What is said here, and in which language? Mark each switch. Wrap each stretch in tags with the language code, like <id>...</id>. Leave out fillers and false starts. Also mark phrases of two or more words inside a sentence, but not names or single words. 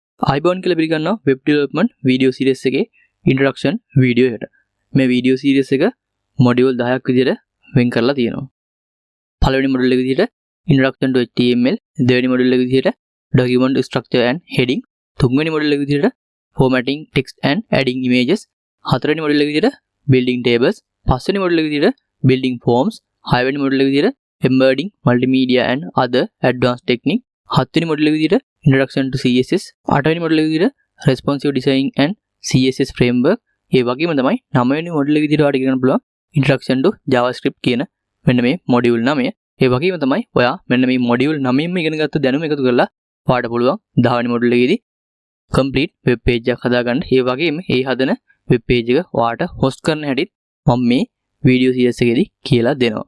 <si>iBound කියලා පිළිගන්නවා</si> <en>web development video series</en> <si>එකේ</si> <en>introduction video</en> <si>එකට. මේ</si> <en>video series</en> <si>එක module 10ක් විදිහට වෙන් කරලා තියෙනවා. පළවෙනි module එක විදිහට</si> <en>introduction to HTML,</en> <si>දෙවෙනි module එක විදිහට</si> <en>document structure and heading,</en> <si>තුන්වෙනි module එක විදිහට</si> <en>formatting text and adding images,</en> <si>හතරවෙනි module එක විදිහට</si> <en>building tables,</en> <si>පස්වෙනි module එක විදිහට</si> <en>building forms,</en> <si>හයවෙනි module එක විදිහට</si> <en>embedding, multimedia and other advanced technique,</en> <si>හත්වෙනි module එක විදිහට</si> <en>introduction to CSS,</en> <si>අටවෙනි module එක විදිහට</si> <en>responsive design and CSS framework.</en> <si>ඒ වගේම තමයි නවවෙනි module එක විදිහට ඔයාලට ඉගෙන ගන්න පුළුවන්</si> <en>introduction to JavaScript</en> <si>කියන මෙන්න මේ module 9. ඒ වගේම තමයි ඔයා මෙන්න මේ module 9ෙම ඉගෙන ගත්ත දැනුම එකතු කරලා ඔයාලට පුළුවන් 10 වෙනි module එකේදී</si> <en>complete web page</en> <si>එකක් හදාගන්න. ඒ වගේම ඒ හදන</si> <en>web page</en> <si>එක ඔයාලට host කරන හැටිත් මම මේ</si> <en>video series</en> <si>එකේදී කියලා දෙනවා.</si>